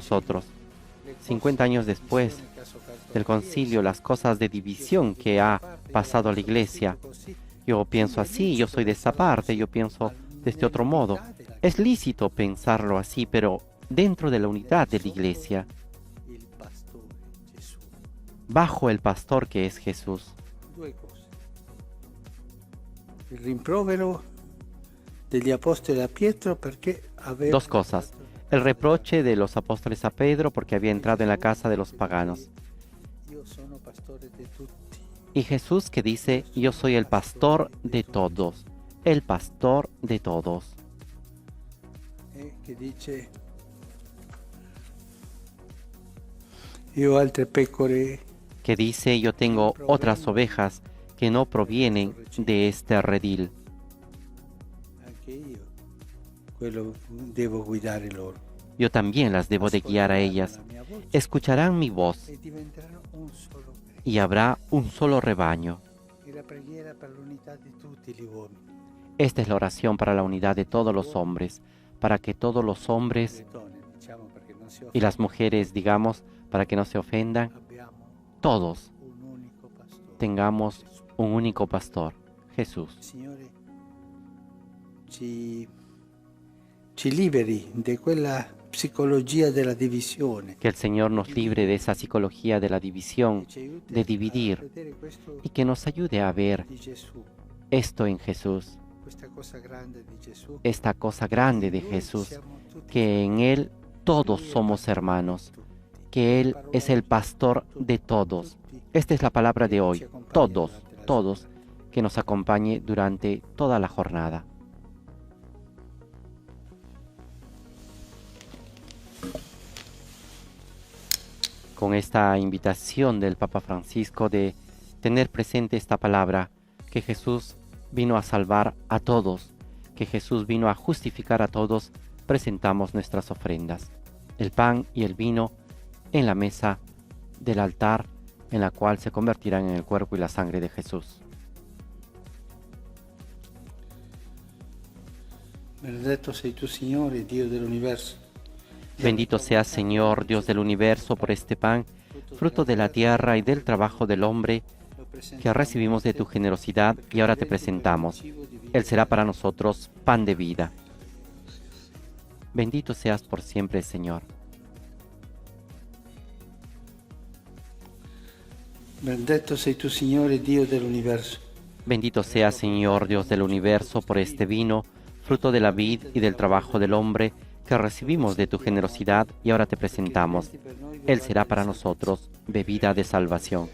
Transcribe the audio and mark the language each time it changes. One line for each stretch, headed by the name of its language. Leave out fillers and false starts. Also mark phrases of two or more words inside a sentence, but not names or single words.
Spanish: Y pensemos nosotros, 50 años después del concilio, las cosas de división que ha pasado a la Iglesia. Yo pienso así, yo soy de esta parte, yo pienso de este otro modo. Es lícito pensarlo así, pero dentro de la unidad de la Iglesia, bajo el pastor que es Jesús.
Italian: Il rimprovero degli apostoli a Pietro perché aveva...
Spanish: Dos cosas. El reproche de los apóstoles a Pedro porque había entrado en la casa de los paganos.
Italian: Io sono pastore di tutti.
Spanish: Y Jesús que dice, yo soy el pastor de todos. El pastor de todos.
Italian: Che dice, io ho altre pecore.
Spanish: Que dice, yo tengo otras ovejas que no provienen de este redil.
Italian: Anche io quello devo guidare loro.
Spanish: Yo también las debo de guiar a ellas. Escucharán mi voz
Italian: E diventeranno un solo regno.
Spanish: y habrá un solo rebaño.
Italian: E la preghiera per l'unità di tutti gli uomini.
Spanish: Esta es la oración para la unidad de todos los hombres, para que todos los hombres
Italian: Le donne, diciamo, perché non si
Spanish: y las mujeres, digamos, para que no se ofendan,
Italian: abbiamo
Spanish: todos
Italian: un unico pastore.
Spanish: tengamos un único pastor, Jesús.
Italian: Signore, ci liberi di quella psicologia della divisione.
Spanish: Que el Señor nos libre de esa psicología de la división,
Italian: Ci aiuti
Spanish: de a dividir,
Italian: vedere questo
Spanish: y que nos ayude a ver
Italian: di Gesù,
Spanish: esto en Jesús,
Italian: questa cosa grande di Gesù.
Spanish: esta cosa grande de
Italian: Noi
Spanish: Jesús,
Italian: siamo tutti
Spanish: que en Él todos somos hermanos, que Él es el pastor de todos. Esta es la palabra de hoy, todos, todos, que nos acompañe durante toda la jornada. Con esta invitación del Papa Francisco de tener presente esta palabra, que Jesús vino a salvar a todos, que Jesús vino a justificar a todos, presentamos nuestras ofrendas, el pan y el vino en la mesa del altar, en la cual se convertirán en el cuerpo y la sangre de Jesús.
Italian: Benedetto sei tu, Signore, Dio dell'universo.
Spanish: Bendito seas, Señor, Dios del universo, por este pan, fruto de la tierra y del trabajo del hombre, que recibimos de tu generosidad y ahora te presentamos. Él será para nosotros pan de vida. Bendito seas por siempre, Señor.
Italian: Benedetto sei tu, Signore, Dio dell'universo.
Spanish: Bendito seas, Señor, Dios del universo, por este vino, fruto de la vid y del trabajo del hombre, que recibimos de tu generosidad y ahora te presentamos. Él será para nosotros bebida de salvación.